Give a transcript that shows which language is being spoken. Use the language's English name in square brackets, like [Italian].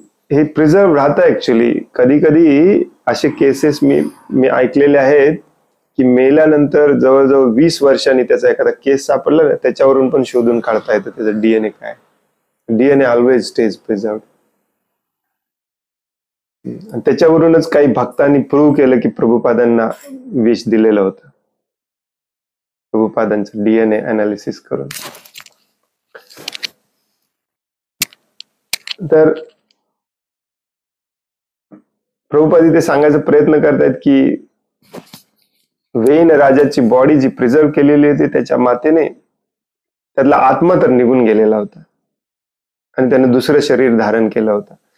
[Marathi] हे प्रिझर्व राहतं ऍक्च्युली. कधी कधी असे केसेस मी ऐकलेले आहेत की मेल्यानंतर जवळजवळ 20 वर्षांनी त्याचा एखादा केस सापडला ना, त्याच्यावरून पण शोधून काढता येतं त्याचा डीएनए काय. [English] DNA always stays preserved. [Marathi] आणि त्याच्यावरूनच काही भक्तांनी प्रूव्ह केलं की प्रभुपादांना विष दिलेलं होतं, प्रभुपादांचं डीएनए अनालिसिस करून. तर प्रभुपाद इथे सांगायचा प्रयत्न करतायत की वेन राजाची बॉडी जी प्रिझर्व केलेली होती त्याच्या मातेने, त्यातला आत्मा तर निघून गेलेला होता आणि त्याने दुसरं शरीर धारण केलं होतं.